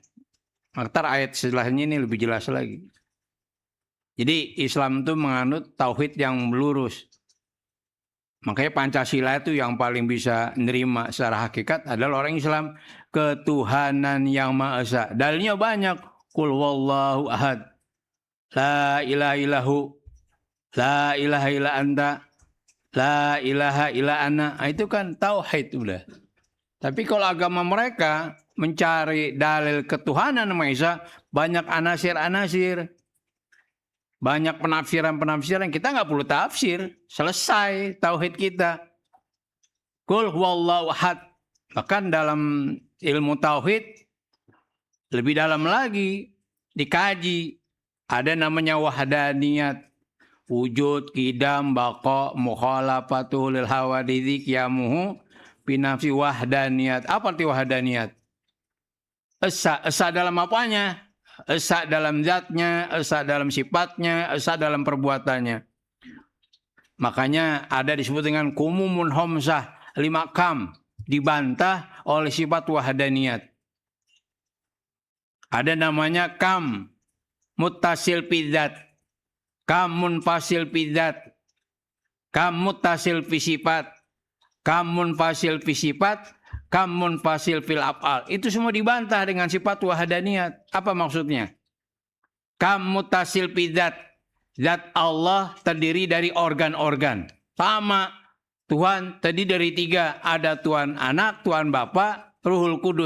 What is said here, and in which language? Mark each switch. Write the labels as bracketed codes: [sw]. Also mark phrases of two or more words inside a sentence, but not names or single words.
[id] Maka ayat setelahnya ini lebih jelas lagi. Jadi Islam itu menganut tauhid yang lurus. Makanya Pancasila itu yang paling bisa menerima secara hakikat adalah orang Islam. Ketuhanan yang Maha Esa. Dalilnya banyak. [ar] قل والله أحد. لا إله إلا هو. لا إله إلا أنت. لا إله إلا أنا. [id] Itu kan tauhid udah. Tapi kalau agama mereka mencari dalil ketuhanan Maha Esa, banyak anasir-anasir. Banyak penafsiran-penafsiran, kita nggak perlu tafsir. Selesai tauhid kita. [ar] قل هو الله أحد. [id] Bahkan dalam ilmu tauhid, lebih dalam lagi, dikaji. Ada namanya wahdaniyat. [ar] وجود، قدم، بقاء، مخالفته للحوادث، قيامه، بنفسه وحدانية. [id] Apa arti wahdaniyat? Esa dalam apanya? Esa dalam zatnya, esa dalam sifatnya, esa dalam perbuatannya. Makanya ada disebut dengan [ar] الكموم الخمسة, [id] 5 kam, dibantah oleh sifat wahdaniyat. Ada namanya [ar] كم، متصل في الذات، كم منفصل في الذات، كم متصل في الصفات، كم منفصل في الصفات، كم منفصل في الأفعال. [id] Itu semua dibantah dengan sifat wahdaniyat. Apa maksudnya? [ar] كم متصل بالذات. [id] Zat Allah terdiri dari organ-organ. Sama. Tuhan terdiri dari 3. Ada Tuhan Anak, Tuhan Bapa, Ruhul Kudus.